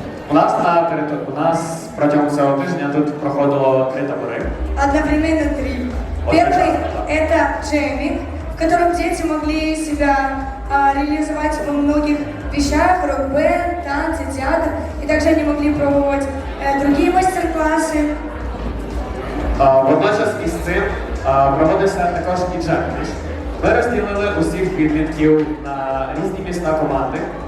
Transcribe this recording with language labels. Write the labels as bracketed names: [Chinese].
[Ukrainian] У нас протягом цього тижня тут проходило 3 табори. [Russian] Одновременно 3. Вот Первый так. это JAMMik, в котором дети могли себя реализовать во многих вещах, рок-бенд, танцы, театр. И также они могли пробовать другие мастер-классы. [Ukrainian] Водночас із цим проводився також і JAMMglish. Ми розділили усіх підлітків на різні міста команди.